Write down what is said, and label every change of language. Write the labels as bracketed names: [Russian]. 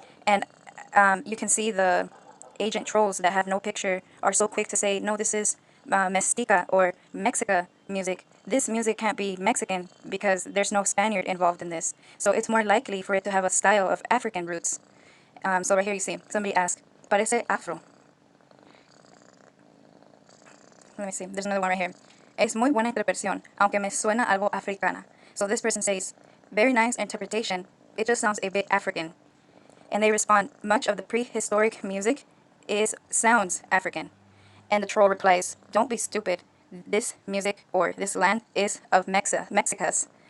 [English] And you can see the agent trolls that have no picture are so quick to say, no, this is Mestiza or Mexica music. This music can't be Mexican because there's no Spaniard involved in this. So it's more likely for it to have a style of African roots. So right here you see, somebody asked, [Spanish] parece afro. [English] Let me see, there's another one right here. [Spanish] Es muy buena interpretación, aunque me suena algo africana. [English] So this person says, very nice interpretation, it just sounds a bit African. And they respond, much of the prehistoric music sounds African. And the troll replies, don't be stupid. This music or this land is of Mexicas.